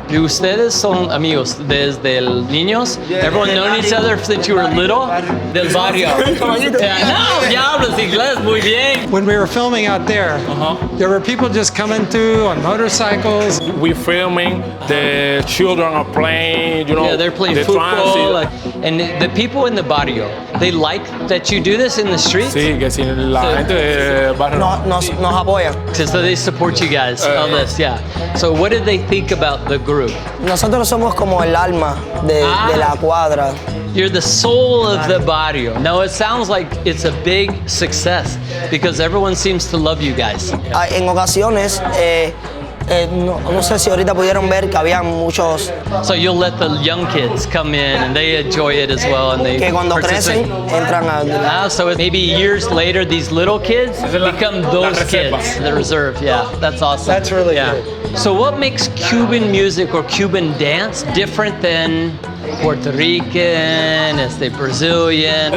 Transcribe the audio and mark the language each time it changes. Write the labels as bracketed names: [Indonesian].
[Spanish] Y ustedes son amigos desde niños. [English] Everyone known each other since you were little. [Spanish] Del barrio. No, ya hablas inglés muy bien. [English] When we were filming out there, there were people just coming through on motorcycles. We're filming, the children are playing, Yeah, they're playing the football. transit. And the people in the barrio, they like that you do this in the streets? [Spanish] Sí, que si la gente del barrio Nos apoyan. [English] So they support you guys on this, yeah. So what did they think about the group? [Spanish] Nosotros somos como el alma de la cuadra. [English] You're the soul of the barrio. No, it sounds like it's a big success because everyone seems to love you guys. [Spanish] En ocasiones, no sé si ahorita pudieron ver que había muchos [English] So you'll let the young kids come in and they enjoy it as well and they [Spanish] que cuando crecen entran a... [English] so maybe years later these little kids become those kids, the reserve. Yeah, that's awesome. That's really good. So what makes Cuban music or Cuban dance different than Puerto Rican, Brazilian?